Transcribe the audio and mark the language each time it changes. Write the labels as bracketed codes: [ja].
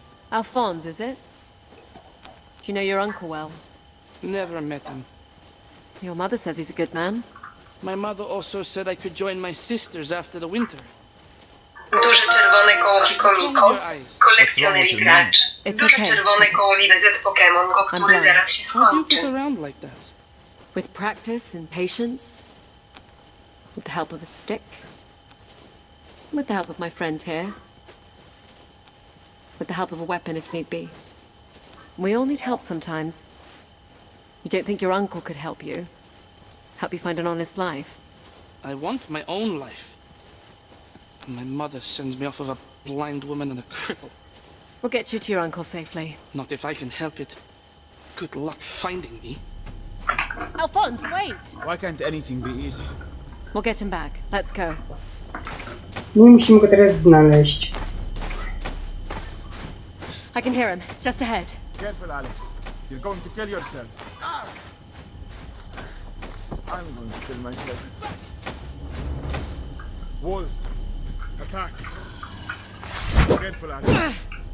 [en] Alphonse, is it? Do you know your uncle well? Never met him. Your mother says he's a good man. My mother also said I could join my sisters after the winter. [pl] Duże czerwone koło Hikomikos, kolekcjoner i gracz. Duże czerwone koło Livezet Pokémon Go, który zaraz się skończy. [en] With practice and patience, with the help of a stick, with the help of my friend here, with the help of a weapon if need be. We all need help sometimes. You don't think your uncle could help you? Help you find an honest life? I want my own life. My mother sends me off with a blind woman and a cripple. We'll get you to your uncle safely. Not if I can help it. Good luck finding me. Alphonse, wait! Why can't anything be easy? We'll get him back. Let's go. [pl] No i musimy go teraz znaleźć. [en] I can hear him. Just ahead. Careful, Alex. You're going to kill yourself. I'm going to kill myself. Wolves. A pack. Careful, Alex.